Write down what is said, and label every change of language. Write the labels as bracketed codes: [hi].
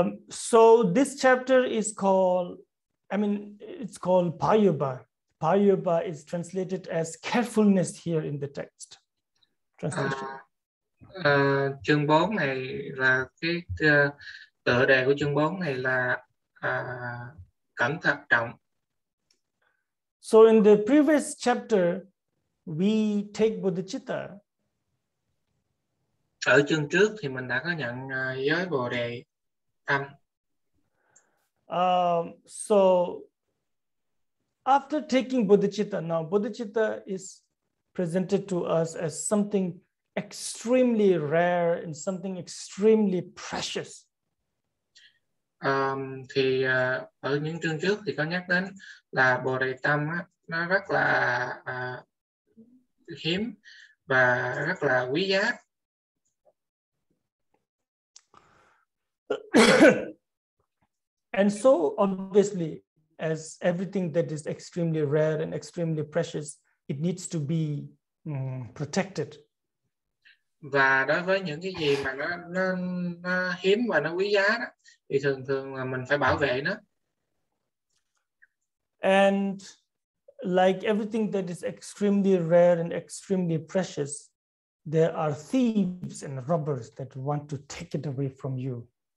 [en] So this chapter is called, it's called Payuba. Payuba is translated as carefulness here in the text. Translation. [vi] Chương 4 này là cái tựa đề của chương 4 này là cẩn thận trọng. [en] So in the previous chapter, we take bodhicitta. [vi] Ở chương trước thì mình đã có nhận giới Bồ Đề tâm. [en] So after taking bodhicitta, now bodhicitta is presented to us as something extremely rare and something extremely precious. [vi] Thì ở những chương trước thì có nhắc đến là Bồ Đề tâm á, nó rất là hiếm và rất là quý giá. [en] And so obviously, as everything that is extremely rare and extremely precious, it needs to be protected. [vi] Và đối với những cái gì mà nó hiếm và nó quý giá đó, thì thường là mình phải bảo vệ nó. [en] And like everything that is extremely rare and extremely precious, there are thieves and robbers that want to take it away from you.